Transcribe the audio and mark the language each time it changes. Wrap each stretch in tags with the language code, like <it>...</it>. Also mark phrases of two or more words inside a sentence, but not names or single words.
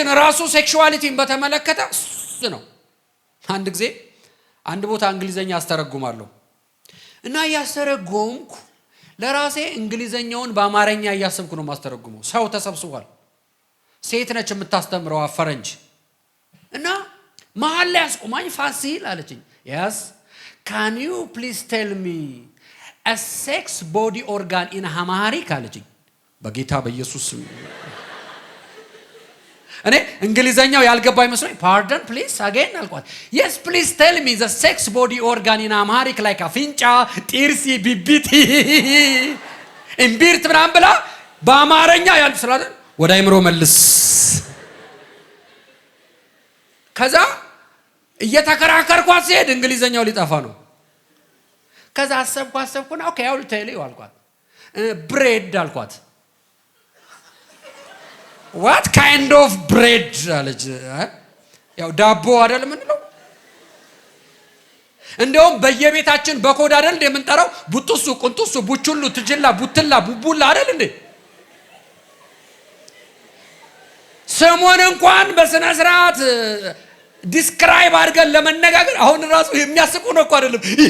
<am>ራሱ ሴክሹዋሊቲን በተመለከተ ነው። አንድ ጊዜ አንድ ቦታ እንግሊዘኛ አስተረጉማለሁ እና ያስተረጉምኩ ለራሴ እንግሊዘኛውን በአማርኛ እያሰብኩ ነው ማስተረጉመው። ሰው ተሰብስቧል። ሴት ነች የምታስተምረው ፈረንጅ እና መሀል ላይ አስቆማኝ። ፋሲል አለችኝ።</am> <en>yes can you please tell me a sex body organ in Amharic</en> <am>አለችኝ። በጌታ በኢየሱስ እኔ እንግሊዘኛው ያልገባኝ መስሎኝ</am> <en>pardon please again</en> <am>አልኳት።</am> <en>yes please tell me the sex body organ in Amharic</en> <am>like አፍንጫ፣ ጥርስ፣ ቢቢቲ፣ እምቢርት ምናምን ብላ በአማርኛ ያልፍ ስላለ ወደ አይምሮ መልስ። ከዛ እየተከራከርኳት ሲሄድ እንግሊዘኛው ሊጠፋ ነው። ከዛ አሰብኩና</am> <en>okay I'll tell you</en> <am>አልኳት። ብሬድ አልኳት።</am> <en>what kind of bread</en> <am>አለች። ያው ዳቦ አይደል ምንለው? እንደውም በየቤታችን በኮድ አይደል እንደምንጠራው ቡጡሱ፣ ቁንጡሱ፣ ቡቹሉ፣ ትጅላ፣ ቡትላ፣ ቡቡላ አይደል እንዴ? ስሙን እንኳን በስነ ስርዓት ዲስክራይብ አድርገን ለመነጋገር አሁን ራሱ የሚያስቁ ነው እኮ አይደለም?</am>